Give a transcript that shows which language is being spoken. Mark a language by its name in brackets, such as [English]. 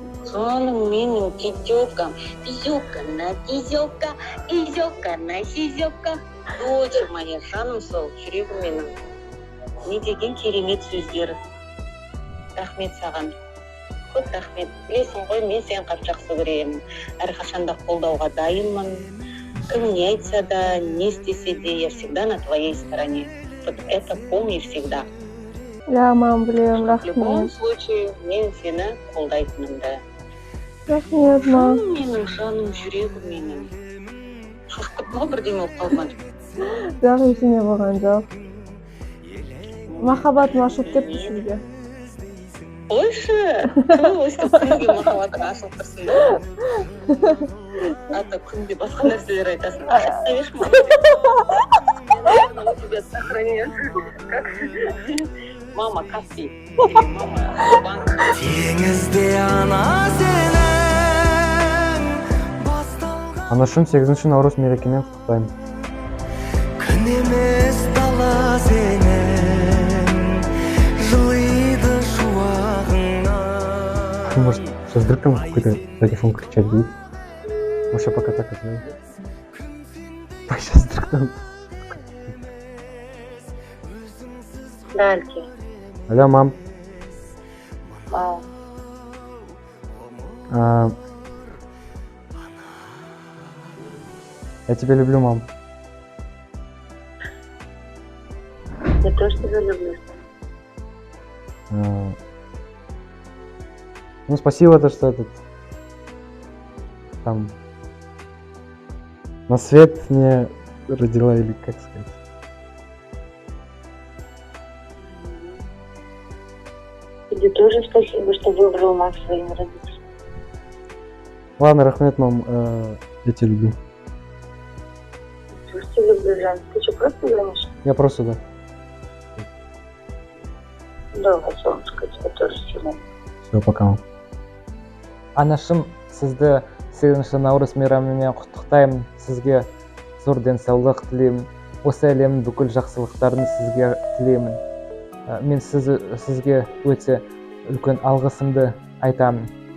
[Russian] Соның менің тетёкам, тезёка на тезёка, изёка на сизёка. Доча моя, [Kazakh] жаным сол, жүрегім менің. Не деген керемет сөздер. Рахмет саған. Көп рахмет. Білесің ғой, мен сені қатты жақсы көремін. Әрқашанда қолдауға дайынмын. Кім не айтса да, не істесе де, [Russian] я всегда на твоей стороне. Вот это помни всегда. [Kazakh] Я, мам, білемін, [Russian] В любом [Kazakh] рахмет. [Russian] случае, [Kazakh] мен сені қолдайтынымды. Рахмет, мам. Менің жаным, жүрегім менің. Шошып кеттің ғой, бірдеңе болып қалған. Жоқ, ештеңе болған жоқ. Махаббатым ашылып кетті сізге. Қойшы, кім өстіп күнге махаббатың ашылып тұрсың да? А то күнде басқа нәрселер айтасың. Ашық мама. [Russian] У тебя сохранят. [Kazakh] Мама, Каспий. Мама, банк. Анашым 8-ші наурыз мерекемен құттықтаймын. Күн емес дала сенен, жылыйды шуағыңа. [Russian] Может, сейчас вдруг там какой-то телефон кричать будет? Может, я пока так оставлю? Сейчас вдруг там... Дальше. Алло, мам. Ау. Я тебя люблю, мам. Я тоже тебя люблю. Ну, спасибо, то, что этот... Там... На свет мне родила, или как сказать. Тебе тоже спасибо, что выбрал нас своим родителям. Ладно, [Kazakh] рахмет, [Russian] мам. Я тебя люблю. Я тоже тебя люблю, Жан. Ты что, просто звонишь? Я просто, да. Давай, солнышко, я тебя тоже сильно. Все, пока, мам. [Kazakh] Анашым, сізді 8-ші наурыз мейрамымен құттықтаймын. Сізге зор денсаулық тілеймін. Осы әлемнің бүкіл жақсылықтарын сізге тілеймін. Мен сізге өте үлкен алғысымды айтамын.